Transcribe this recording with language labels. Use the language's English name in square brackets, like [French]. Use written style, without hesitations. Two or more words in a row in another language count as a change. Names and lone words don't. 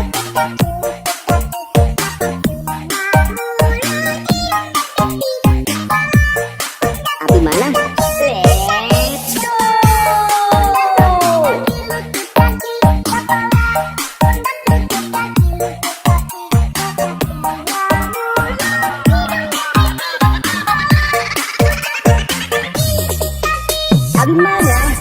[Indonesian] Api mana? [English] Let's go. [Indonesian] Api mana?